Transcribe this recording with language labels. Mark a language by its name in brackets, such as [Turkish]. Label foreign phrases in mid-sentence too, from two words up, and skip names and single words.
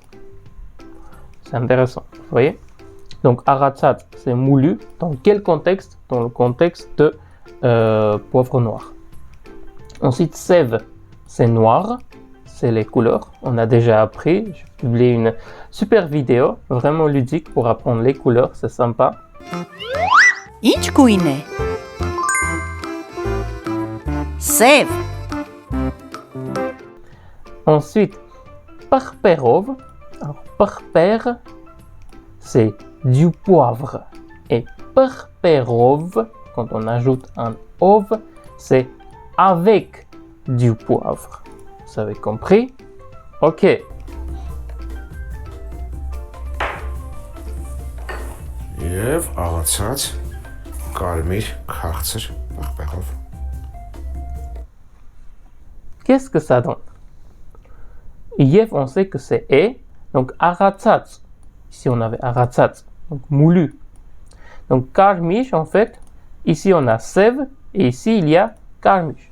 [French] C'est intéressant, vous voyez? Donc, aratsat, c'est moulu. Dans quel contexte? Dans le contexte de poivre noir. Ensuite, sev, c'est noir. C'est les couleurs. On a déjà appris. J'ai publié une super vidéo, vraiment ludique pour apprendre les couleurs. C'est sympa. [Armenian] Ինչ գույն է? Սև. [French] Ensuite, parperov. Alors, parper, c'est du poivre. Et parperov, quand on ajoute un ov, c'est avec du poivre. Vous avez compris? Ok. [Armenian] Եվ աղացած կարմիր քաղցր պղպեղով։ [French] Qu'est-ce que ça donne? Yev, on sait que c'est et. Donc, aratsats. Ici, on avait aratsats. Donc, moulu. Donc, karmish, en fait, ici, on a sev. Et ici, il y a karmish.